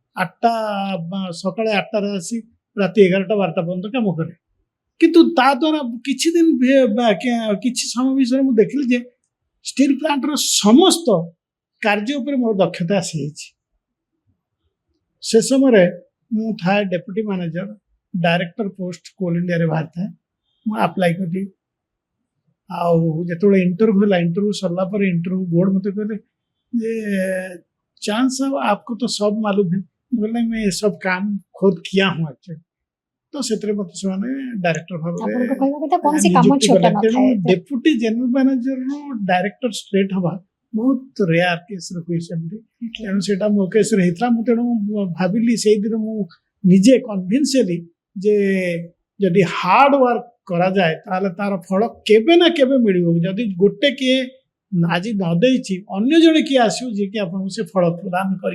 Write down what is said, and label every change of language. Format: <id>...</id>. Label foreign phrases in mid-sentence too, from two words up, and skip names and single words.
<or>ସକାଳେ 8ଟାରେ ଆସି ରାତି 11ଟା 12ଟା ପର୍ଯ୍ୟନ୍ତ କାମ କରେ କିନ୍ତୁ ତା ଦ୍ୱାରା କିଛି ଦିନ କିଛି ସମୟ ବିଷୟରେ ମୁଁ ଦେଖିଲି ଯେ</or> <en>steel plant</en> <or>ସମସ୍ତ କାର୍ଯ୍ୟ ଉପରେ ମୋର ଦକ୍ଷତା ଆସିଯାଇଛି ସେ ସମୟରେ ମୁଁ ଥାଏ</or> <en>deputy manager director post</en> <or>କୋଲ୍ ଇଣ୍ଡିଆରେ ବାହାରିଥାଏ ମୁଁ ଆପ୍ଲାଏ କଲି ଆଉ ଯେତେବେଳେ ଇଣ୍ଟରଭ୍ୟୁ ହେଲା ଇଣ୍ଟରଭ୍ୟୁ ସରିଲା ପରେ</or> <en>interview board</en> <or>ମୋତେ କହିଲେ ଯେ</or> <hi>चांस है आपको तो सब मालूम है बोले मैं ये सब काम खुद किया हूँ एक्चुअली तो</hi> <or>सेतरे मत ସେମାନେ ଡାଇରେକ୍ଟର ଭାବରେ ଆପଣଙ୍କ କହିବା କଥା କୌଣସି କାମ ଛୋଟ ନଥାଏ</or> <en>deputy general manager</en> <or>ରୁ ଡାଇରେକ୍ଟର ଷ୍ଟ୍ରେଟ୍ ହବା ବହୁତ</or> <en>rare case</en> <or>ହୁଏ ସେମିତି ତେଣୁ ସେଇଟା ମୋ କେସରେ ହେଇଥିଲା ମୁଁ ତେଣୁ ଭାବିଲି ସେଇଦିନ ମୁଁ ନିଜେ କନଭିନ୍ସ ହେଲି ଯେ ଯଦି</or> <en>hard work</en> <or>କରାଯାଏ ତାହେଲେ ତାର ଫଳ କେବେ ନା କେବେ ମିଳିବ ଯଦି ଗୋଟେ କିଏ ଆଜି ନ ଦେଇଛି ଅନ୍ୟ ଜଣେ କିଏ ଆସିବ ଯିଏକି ଆପଣଙ୍କୁ ସେ ଫଳ ପ୍ରଦାନ କରିବ</or>